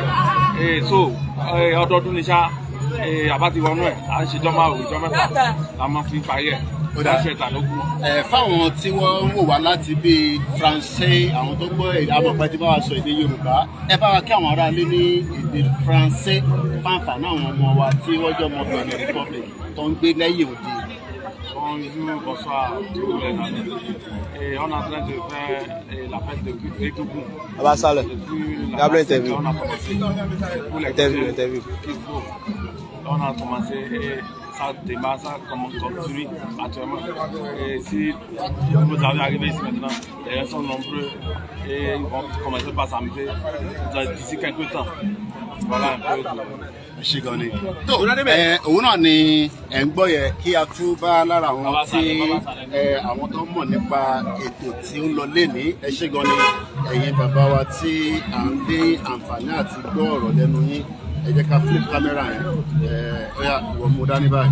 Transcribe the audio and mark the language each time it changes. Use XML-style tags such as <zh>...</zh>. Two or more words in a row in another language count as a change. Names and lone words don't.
<yo>So ọdọọdún ni ṣá, àbá ti wọnú ẹ̀, à ń ṣe jọ́ márùn-ún ìjọ mẹ́fà la máa fi parí ẹ̀. Fáwọn tí wọ́n ń wò wá láti bíi Faransé, àwọn tó gbọ́ èdè amọ̀pẹ́ tí bá wa sọ èdè Yorùbá, ẹ bá wa kí àwọn aráalé ní èdè Faransé fáǹfààní àwọn ọmọ wa tí wọ́n jọ ọmọ Benin Republic tó ń gbé lẹ́yìn òde.</yo> <fr>Bonjour, bonsoir, tous les amis. On est en train de faire la fête de Egungun. Ah bah ça là. On a commencé pour les interview. On a commencé et ça démarre, ça continue actuellement. Et si vous avez arrivé ici maintenant, les gens sont nombreux et ils vont commencer par s'amuser d'ici quelques temps. Voilà un peu.</fr> <yo>Ṣé gan ni. Tó òun náà ni ẹ̀ ń gbọ́ yẹ kí a tún bá lára àwọn tí àwọn tó ń mọ̀ nípa ètò tí ó ń lọ lénìí. Ẹ ṣé gan ni ẹ̀yin bàbá wa tí à ń lé àǹfààní àti gbọ́ ọ̀rọ̀ lẹ́nu yín. Ẹ jẹ́ ká</yo> <en>flip camera</en> <yo>yẹn. Ọ̀yà ìwọ mú dání báyìí.</yo>